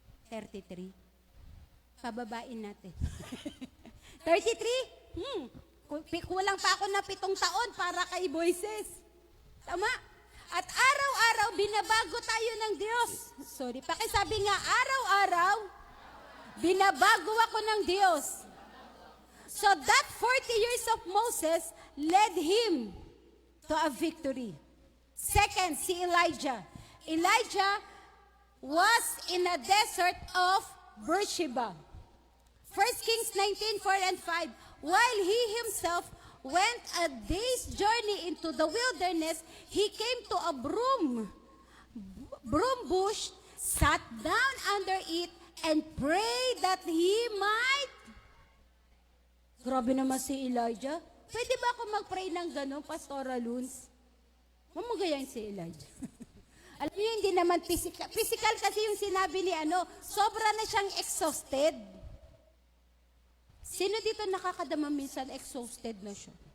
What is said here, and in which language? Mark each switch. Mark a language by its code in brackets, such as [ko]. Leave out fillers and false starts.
[tl] 33. Pababain natin. 33? Kulang pa ako na 7 taon para kay Moises. Tama? At araw-araw, binabago tayo ng Diyos. Sorry, pakisabi nga, araw-araw, binabago ako ng Diyos. [en] So that 40 years of Moses led him to a victory. Second, si Elijah. Elijah was in a desert of Beersheba. 1 Kings 19:4 and 5. While he himself went a day's journey into the wilderness, he came to a broom bush, sat down under it, and prayed that he might. [tl] Grabe naman si Elijah. Pwede ba ako mag-pray ng gano'n, Pastora Luns? Mamagayan si Elijah. Alam niyo, hindi naman physical. Physical kasi yung sinabi ni sobra na siyang exhausted. Sino dito nakakadama minsan exhausted na siya?